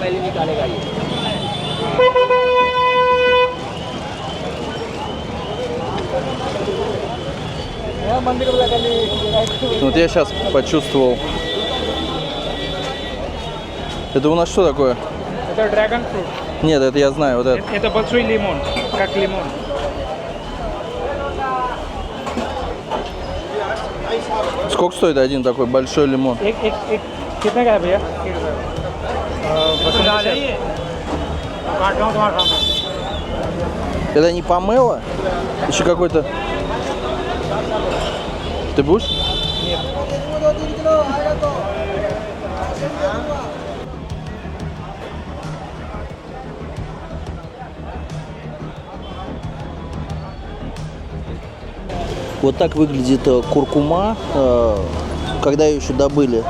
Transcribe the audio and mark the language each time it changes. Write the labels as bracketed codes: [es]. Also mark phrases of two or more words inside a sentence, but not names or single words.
[ru] Вот я сейчас почувствовал. Это у нас что такое? Это драгон фрукт. Нет, это я знаю, вот это. Это большой лимон, как лимон. Сколько стоит один такой большой лимон? [hi] एक कितने का है भैया? 80। काट रहा हूँ तुम्हारे सामने। [ru] Это не помело? Еще какой-то. Ты будешь? Вот так выглядит куркума, когда ее еще добыли.